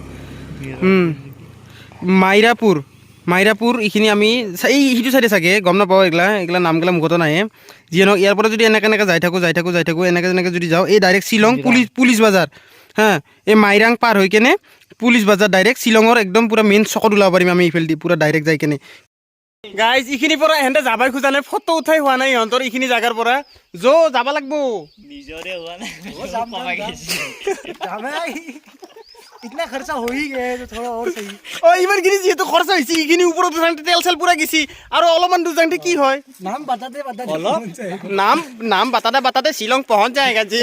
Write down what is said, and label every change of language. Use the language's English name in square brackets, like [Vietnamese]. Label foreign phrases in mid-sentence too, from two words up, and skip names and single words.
[Assamese] মাইৰাপুৰ এইখিনি আমি এই সিটো চাইডে চাগে গম নাপাওঁ এইগিলা নামগিলা মুখতো নাহে যিয়ে নহওক ইয়াৰ পৰা যদি এনেকৈ যাই থাকোঁ এনেকৈ যদি যাওঁ এই ডাইৰেক্ট শ্বিলং পুলিচ বাজাৰ হা এই মাইৰাং পাৰ হৈ কেনে পুলিচ বাজাৰ ডাইৰেক্ট শ্বিলঙৰ একদম পুৰা মেইন চকত ওলাব পাৰিম আমি এইফালেদি পুৰা ডাইৰেক্ট যাই কেনে গাইজ এইখিনিৰ পৰা ইহঁতে যাবাই খোজা নাই ফটো উঠাই হোৱা নাই ইহঁতৰ এইখিনি জাগাৰ পৰা যাব লাগব নিজৰে হোৱা নাই इतना खर्चा हो ही गया है तो थोड़ा और सही ইমানখিনি যিহেতু খৰচা হৈছে এইখিনি ওপৰত উঠাওঁতে তেল চেল পুৰা গেছি আৰু অলপমান দূৰ যাওঁতে কি হয় [Hindi] नाम बताते नाम बताते शिलांग पहुंच जाएगा जी